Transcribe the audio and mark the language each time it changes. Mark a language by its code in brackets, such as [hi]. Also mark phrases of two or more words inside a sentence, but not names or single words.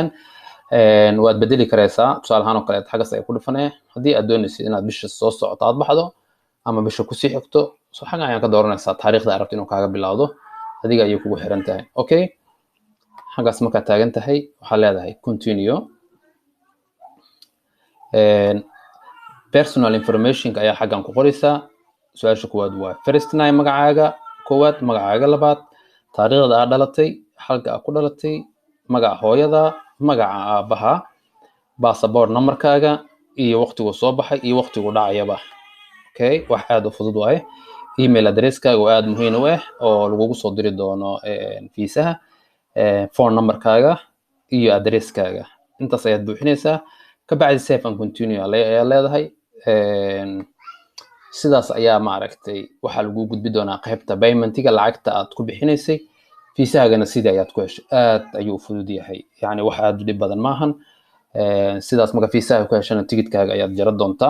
[so] waad bedeli karaysaa tusaale ahaan oo kale xagaas ay ku dhufanaya haddii aad doonaysid inaad bisha soo socoto aad baxdo ama bisha kusii xigto soo xaga ayaan ka dooranaysaa taariikhda aad rabto inuu kaaga bilowdo adiga ayay kugu xiran tahay. okay xagaas markaad taagan tahay waxaad leedahay continue. [en] personal information [so] ayaa xaggan ku qoraysaa. su-aasha koowaad waa [en] first name [so] magacaaga koowaad, magacaaga labaad, taariikhda aad dhalatay, halka aad ku dhalatay, magaca hooyada, magaca aabaha, [en] passport numberkaaga [so] iyo waqtigu soo baxay iyo waqtigu dhacayaba. okay wax aad u fudud waaye. [en] email addresskaaga [so] oo aad muhiim u ah oo lagugu soo diri doono fiisaha, [en] phone numberkaaga [so] iyo addresskaaga. intaas ayaad buuxinaysaa kabacdi [en] save and continue [so] ayaa leedahay. sidaas ayaa maaragtay waxaa lagu gudbi doonaa qaybta paymentiga lacagta aad ku bixinaysay. fiisahagana sidii ayaad ku heshay. aad ayuu u fudud yahay, yani wax aad u dhib badan maahan. sidaas marka fiisaha ku heshana tigidhkaaga ayaad jara doontaa.